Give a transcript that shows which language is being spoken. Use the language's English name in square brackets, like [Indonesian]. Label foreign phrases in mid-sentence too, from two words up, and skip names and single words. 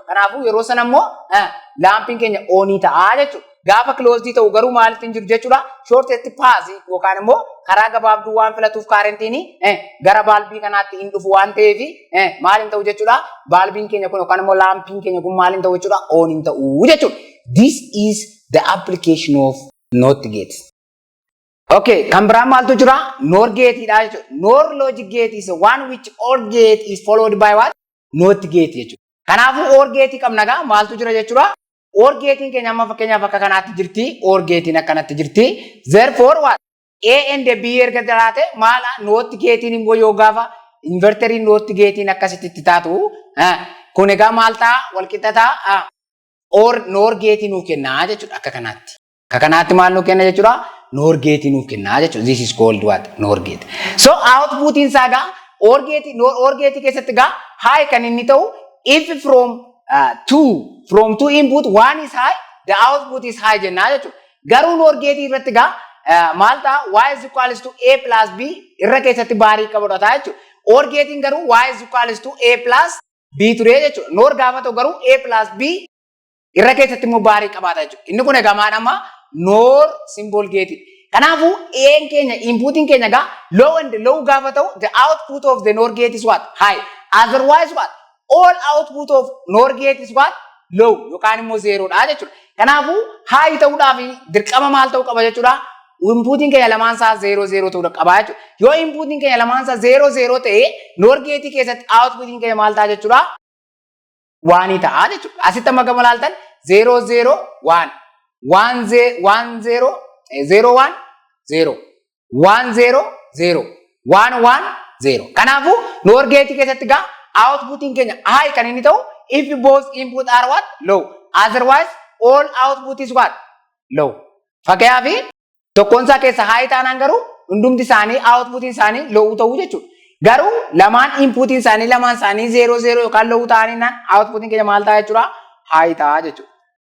[Oromo] Kanaafuu yeroo sana immoo laampiin keenya on ta'a jechuudha. Gaafa closed ta'u garuu maalitti hin jiru jechuudha? [English] Shortest path [Oromo] yookaan immoo karaa gabaabduu waan filatuuf karentiin gara baalbii kanaatti hin dhufu waan ta'eef maal hin ta'u jechuudha? Baalbiin keenya kun yookaan immoo laampiin keenya kun maal hin ta'u jechuudha? On hin ta'u jechuudha. [English] This is the application of NOT gate. [Oromo] Okay, kan biraan maaltu jira? [English] NOR gate [Oromo] dha jechuudha. [English] NOR logic gate is one which OR gate is followed by what? NOT gate jechuudha. [Oromo] Kanaafuu [English] OR gate [Oromo] qabna gaa maaltu jira jechuudha? OR gatiin keenya amma fakkeenyaaf akka kanaatti jirti. OR gatiin akkanatti jirti. [English] Therefore what? [Oromo] A and B erga jiraate maala NOT gatiin immoo yoo gaafa inverteriin NOT gatiin akkasitti taatu kun egaa maal ta'a? Walqixa ta'a. Or [English] NOR gate [Oromo] nuu kennaa jechuudha akka kanaatti. Akka kanaatti maal nuu kenna jechuudha? [English] NOR gate [Oromo] nuu kennaa jechuudha. [English] This is called what? NOR gate. So output [Oromo] isaa gaa [English] OR gate [Oromo] keessatti gaa [English] high [Oromo] kan inni ta'u [English] if from two input one is high, the output is high [Oromo] jennaa jechuudha. Garuu [English] NOR gate [Oromo] irratti gaa maal ta'a? [English] Y is equals to A plus B [Oromo] irra keessatti baarii qabudha jechuudha. [English] OR [Oromo] gatiin garuu [English] Y is equals to A plus B [Oromo] ture jechuudha. NOR gaafa ta'u garuu [English] A plus B [Oromo] irra keessatti immoo baarii qabaata jechuudha. Inni kun egaa maadhama [English] NOR symbol gate. [Oromo] Kanaafuu A'n keenya inputiin keenya gaa [English] low and low [Oromo] gaafa ta'u [English] the output of the NOR gate is what? High. Otherwise what? All output of NOR gate is what? [Oromo] Low yookaan immoo 0 dha jechuudha. Kanaafuu high ta'uudhaaf dirqama maal ta'uu qaba jechuudha? Inputiin keenya lamaan isaa 0 ta'uu qaba jechuudha. Yoo inputiin keenya lamaan isaa 0 ta'e [English] NOR gate [Oromo] keessatti outputiin keenya maal ta'a jechuudha? 1 ta'a jechuudha. Asitti amma gama laaltan 0 0 1 1 0 1 0 0 1 0 1 0 0 1 1 0. [English] Kanaafuu NOR gate [Oromo] keessatti gaa outputiin keenya [English] high [Oromo] kan inni ta'u [English] if both input are what? Low. Otherwise all output is what? Low. [Oromo] Fakkeenyaaf tokkoon isaa keessa high taanaan garuu hundumti isaanii outputiin isaanii low ta'uu jechuudha. Garuu lamaan inputiin isaanii lamaan isaanii 0 0 yookaan low ta'anii outputiin keenya maal ta'a jechuudha? High ta'a jechuudha.